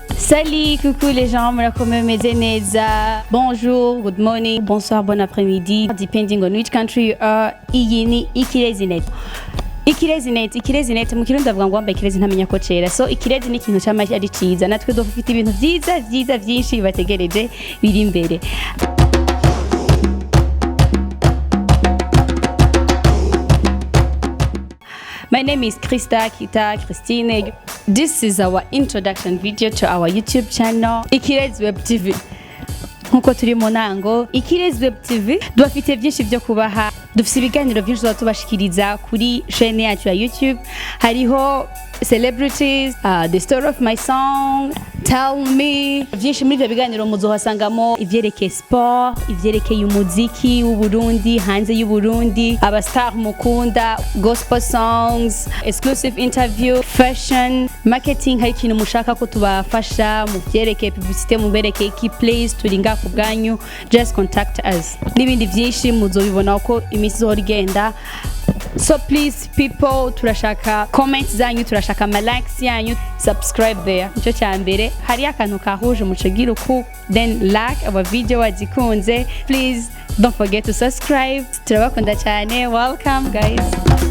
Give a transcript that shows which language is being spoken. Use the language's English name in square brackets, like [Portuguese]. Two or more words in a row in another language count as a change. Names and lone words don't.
[French] Salut, coucou les gens, bonjour, [English] good morning, [French] bonsoir, bon après-midi, [English] depending on which country you are. [Rundi] Iyi ni Ikirezi Net. Ikirezi Net mu kirundi avuga ngo wambaye ikirezi ntamenya ko cera. So ikirezi ni ikintu cy'amashyi ari ciza, natwe dufite ibintu vyiza vyinshi bibategereje biri imbere. [English] My name is Christine. This is our introduction video to our YouTube channel, Ikirezi Web TV. [Rundi] Nkuko turi mu nango, Ikirezi Web TV dufite byinshi byo kubaha. Dufite ibiganiro byinshi tubashikiriza kuri chaîne yacu ya YouTube. [English] Hariho celebrities, the story of my song, tell me. [Rundi] Byinshi muri ibyo biganiro muzohasangamo ivyerekeye sport, ivyerekeye umuziki w'u Burundi, hanze y'u Burundi, abastar mukunda, [English] gospel songs, exclusive interview, fashion, marketing. [Rundi] Hari ikintu mushaka ko tubafasha mu vyerekeye publicité, mu berekeye iki, please turi ngaha ku bwanyu, [English] just contact us. [Rundi] N'ibindi byinshi muzobibona uko iminsi izogenda. [English] So please people, [Rundi] turashaka comments zanyu, turashaka likes yanyu, [English] subscribe there. [Rundi] Nico cyambere, hari akantu kahuje mucagira uku, [English] then like our video wazikunze. Please don't forget to subscribe. [Rundi] Turabakunda cyane. [English] Welcome guys.